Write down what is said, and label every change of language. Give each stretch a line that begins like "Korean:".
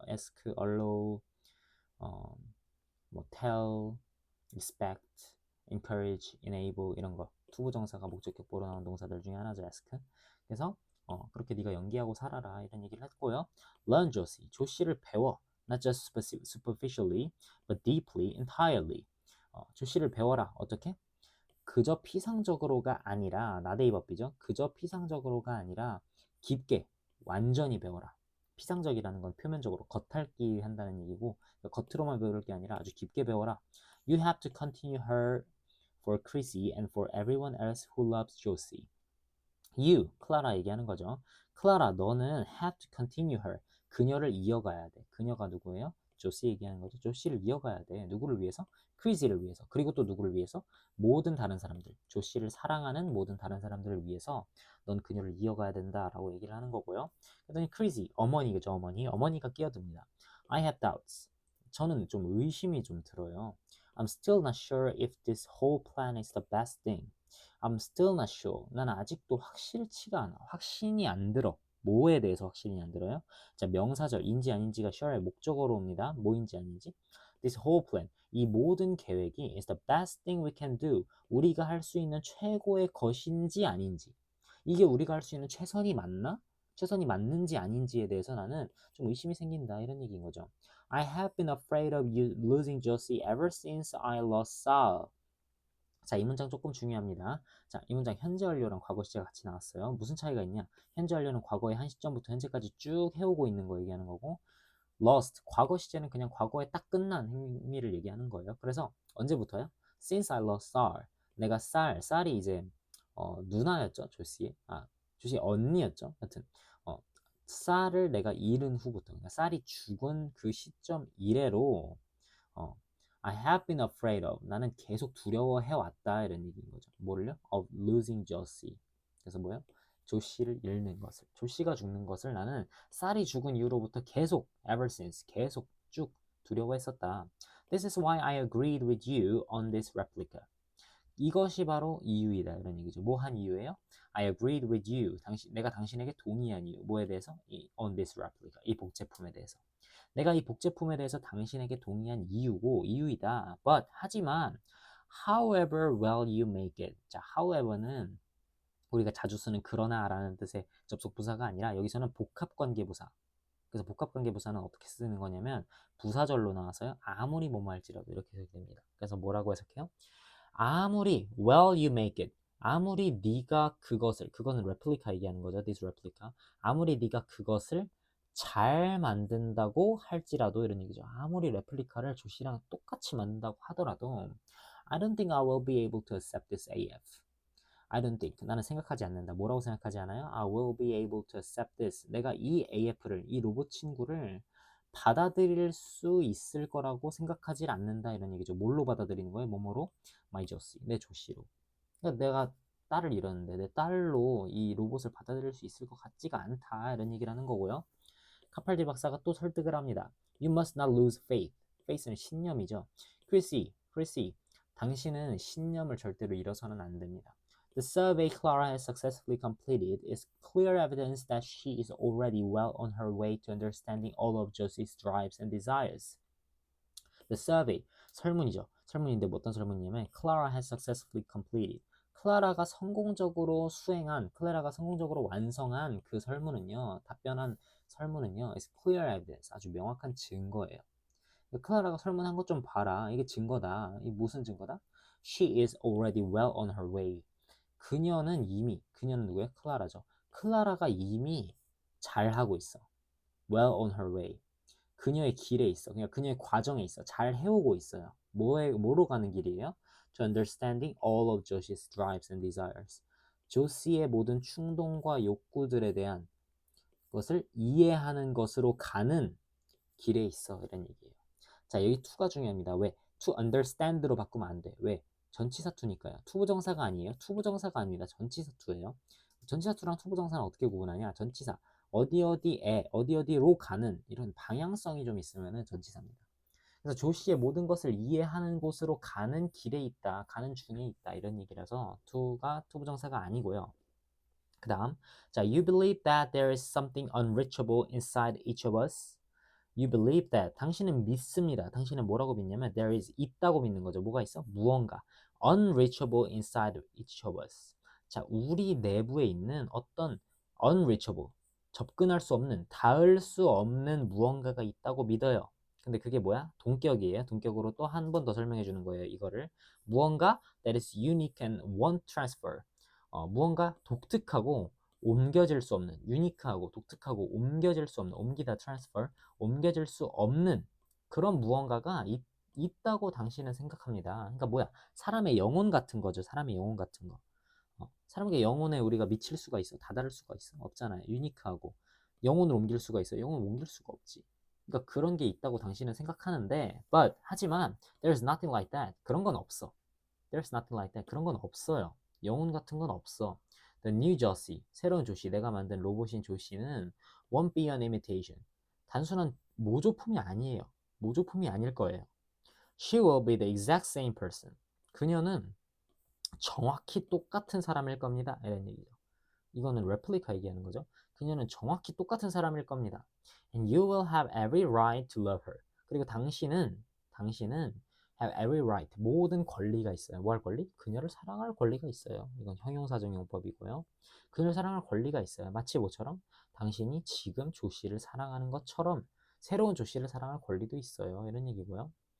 Korean: ask, allow, 뭐 tell, respect, encourage, enable 이런 거 투부정사가 목적격보로 나온 동사들 중에 하나죠.
English: ask.
Korean: 그래서 그렇게 네가 연기하고 살아라 이런 얘기를 했고요. learn 조시, 조시를 배워.
English: not just superficially, but deeply, entirely.
Korean: 조시를 배워라. 어떻게? 그저 피상적으로가 아니라 나데이 법비죠. 그저 피상적으로가 아니라 깊게 완전히 배워라. 피상적이라는 건 표면적으로 겉핥기 한다는 얘기고 겉으로만 배울 게 아니라 아주 깊게 배워라.
English: You have to continue her for Chrissy and for everyone else who loves Josie.
Korean: You, 클라라 얘기하는 거죠. 클라라, 너는
English: have to continue her.
Korean: 그녀를 이어가야 돼. 그녀가 누구예요? 조시 얘기하는 거죠. 조시를 이어가야 돼. 누구를 위해서? 크리지를 위해서. 그리고 또 누구를 위해서? 모든 다른 사람들. 조시를 사랑하는 모든 다른 사람들을 위해서 넌 그녀를 이어가야 된다라고 얘기를 하는 거고요. 그랬더니 크리지, 어머니죠, 어머니. 어머니가 끼어듭니다.
English: I have doubts.
Korean: 저는 좀 의심이 좀 들어요.
English: I'm still not sure if this whole plan is the best thing. I'm still not sure.
Korean: 난 아직도 확실치가 않아. 확신이 안 들어. 뭐에 대해서 확신이 안 들어요? 자, 명사절 인지 아닌지가 sure의 목적어로 옵니다. 뭐인지 아닌지.
English: This whole plan.
Korean: 이 모든 계획이
English: is the best thing we can do.
Korean: 우리가 할 수 있는 최고의 것인지 아닌지. 이게 우리가 할 수 있는 최선이 맞나? 최선이 맞는지 아닌지에 대해서 나는 좀 의심이 생긴다 이런 얘기인 거죠.
English: I have been afraid of you losing Josie ever since I lost Sal.
Korean: 자, 이 문장 조금 중요합니다. 자, 이 문장 현재 완료랑 과거 시제 같이 나왔어요. 무슨 차이가 있냐? 현재 완료는 과거의 한 시점부터 현재까지 쭉 해오고 있는 거 얘기하는 거고 lost, 과거 시제는 그냥 과거에 딱 끝난 행위를 얘기하는 거예요. 그래서 언제부터요?
English: Since I lost Sal.
Korean: 내가 쌀이 이제 누나였죠. 조시의 언니였죠. 하여튼 쌀을 내가 잃은 후부터 그러니까 쌀이 죽은 그 시점 이래로 어,
English: I have been afraid of.
Korean: 나는 계속 두려워해 왔다 이런 얘기인 거죠. 뭐를요?
English: Of losing Josie.
Korean: 그래서 뭐예요? 조씨를 잃는 것을. 조씨가 죽는 것을 나는 쌀이 죽은 이후로부터 계속 ever since 계속 쭉 두려워했었다.
English: This is why I agreed with you on this replica.
Korean: 이것이 바로 이유이다 이런 얘기죠. 뭐 한 이유예요?
English: I agreed with you.
Korean: 내가 당신에게 동의한 이유. 뭐에 대해서?
English: on this replica.
Korean: 이 복제품에 대해서. 내가 이 복제품에 대해서 당신에게 동의한 이유이다.
English: But
Korean: 하지만
English: however well you make it.
Korean: 자, however는 우리가 자주 쓰는 그러나라는 뜻의 접속 부사가 아니라 여기서는 복합관계 부사. 그래서 복합관계 부사는 어떻게 쓰는 거냐면 부사절로 나와서요. 아무리 뭐뭐 할지라도 이렇게 해석됩니다. 그래서 뭐라고 해석해요? 아무리
English: well you make it.
Korean: 아무리 네가 그것은 replica 얘기하는 거죠.
English: this replica.
Korean: 아무리 네가 그것을 잘 만든다고 할지라도 이런 얘기죠. 아무리 레플리카를 조시랑 똑같이 만든다고 하더라도
English: I don't think I will be able to accept this AF. I don't think.
Korean: 나는 생각하지 않는다. 뭐라고 생각하지 않아요?
English: I will be able to accept this.
Korean: 내가 이 AF를, 이 로봇 친구를 받아들일 수 있을 거라고 생각하지 않는다. 이런 얘기죠. 뭘로 받아들이는 거예요? 뭐뭐로?
English: My Josie.
Korean: 내 조시로. 그러니까 내가 딸을 잃었는데 내 딸로 이 로봇을 받아들일 수 있을 것 같지가 않다. 이런 얘기를 하는 거고요. 카팔디 박사가 또 설득을 합니다.
English: You must not lose faith.
Korean: faith는 신념이죠. 크리시, 당신은 신념을 절대로 잃어서는 안 됩니다.
English: The survey Clara has successfully completed is clear evidence that she is already well on her way to understanding all of Josie's drives and desires.
Korean: The survey, 설문이죠. 설문인데 뭐 어떤 설문이냐면
English: Clara has successfully completed.
Korean: 클라라가 성공적으로 수행한, 클라라가 성공적으로 완성한 그 설문은요, 답변한 설문은요,
English: is clear evidence,
Korean: 아주 명확한 증거예요. 클라라가 설문한 것 좀 봐라. 이게 증거다. 이게 무슨 증거다?
English: She is already well on her way.
Korean: 그녀는 누구예요? 클라라죠. 클라라가 이미 잘하고 있어.
English: well on her way.
Korean: 그녀의 길에 있어. 그냥 그녀의 과정에 있어. 잘 해오고 있어요. 뭐로 가는 길이에요?
English: To understanding all of Josie's drives and desires.
Korean: 조시의 모든 충동과 욕구들에 대한 것을 이해하는 것으로 가는 길에 있어. 이런 얘기예요. 자, 여기 to가 중요합니다. 왜? to understand로 바꾸면 안 돼. 왜? 전치사 to니까요. 투부정사가 아니에요. 투부정사가 아닙니다. 전치사 to예요. 전치사 to랑 투부정사는 어떻게 구분하냐? 전치사. 어디로 가는 이런 방향성이 좀 있으면은 전치사입니다. 그래서 조씨의 모든 것을 이해하는 곳으로 가는 길에 있다, 가는 중에 있다 이런 얘기라서 to가 투부정사가 아니고요. 그 다음, 자,
English: you believe that there is something unreachable inside each of us. You believe that.
Korean: 당신은 믿습니다. 당신은 뭐라고 믿냐면 there is 있다고 믿는 거죠. 뭐가 있어? 무언가.
English: unreachable inside each of us.
Korean: 자, 우리 내부에 있는 어떤 unreachable, 접근할 수 없는, 닿을 수 없는 무언가가 있다고 믿어요. 근데 그게 뭐야? 동격이에요. 동격으로 또 한 번 더 설명해 주는 거예요. 이거를. 무언가
English: that is unique and won't transfer.
Korean: 무언가 독특하고 옮겨질 수 없는, 유니크하고 독특하고 옮겨질 수 없는, 옮기다 transfer, 옮겨질 수 없는 그런 무언가가 있다고 당신은 생각합니다. 그러니까 뭐야? 사람의 영혼 같은 거죠. 사람의 영혼 같은 거. 사람의 영혼에 우리가 미칠 수가 있어. 다다를 수가 있어. 없잖아요. 유니크하고. 영혼을 옮길 수가 있어. 영혼을 옮길 수가 없지. 그러니까 그런 게 있다고 당신은 생각하는데 하지만
English: there's nothing like that.
Korean: 그런 건 없어.
English: There's nothing like that.
Korean: 그런 건 없어요. 영혼 같은 건 없어.
English: The new Josie,
Korean: 새로운 조시, 내가 만든 로봇인 조시는
English: won't be an imitation.
Korean: 단순한 모조품이 아니에요. 모조품이 아닐 거예요.
English: She will be the exact same person.
Korean: 그녀는 정확히 똑같은 사람일 겁니다. 이런 얘기죠. 이거는 레플리카 얘기하는 거죠. 그녀는 정확히 똑같은 사람일 겁니다.
English: And you will have every right to love her.
Korean: 그리고 당신은
English: have every right,
Korean: 모든 권리가 있어요. 뭐 할 권리? 그녀를 사랑할 권리가 있어요. 이건 형용사적 용법이고요. 그녀를 사랑할 권리가 있어요. 마치 뭐처럼? 당신이 지금 조씨를 사랑하는 것처럼 새로운 조씨를 사랑할 권리도 있어요. 이런 얘기고요.